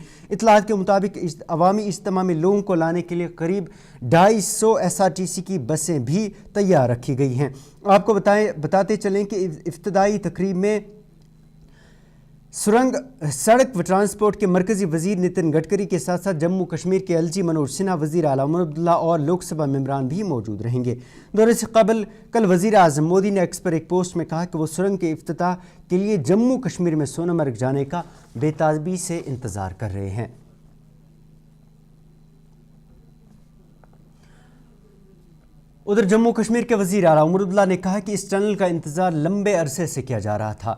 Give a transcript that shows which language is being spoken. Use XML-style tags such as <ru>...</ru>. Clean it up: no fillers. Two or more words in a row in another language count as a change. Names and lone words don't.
<ur>اطلاعات کے مطابق عوامی اجتماع میں لوگوں کو لانے کے لیے قریب 250 SRTC کی بسیں بھی تیار رکھی گئی ہیں۔ آپ کو بتاتے چلیں کہ افتتاحی تقریب میں سڑک و ٹرانسپورٹ کے مرکزی وزیر نتن گڈکری کے ساتھ ساتھ جموں کشمیر کے LG منوج سنہا، وزیر اعلیٰ عمر عبداللہ اور لوک سبھا ممبران بھی موجود رہیں گے۔ دورے سے قبل کل وزیر اعظم مودی نے ایکس پر ایک پوسٹ میں کہا کہ وہ سرنگ کے افتتاح کے لیے جموں کشمیر میں سونامرگ جانے کا بے تابی سے انتظار کر رہے ہیں۔ ادھر جموں کشمیر کے وزیر اعلیٰ عمر عبداللہ نے کہا کہ اس ٹنل کا انتظار لمبے عرصے سے کیا جا رہا تھا۔</ur>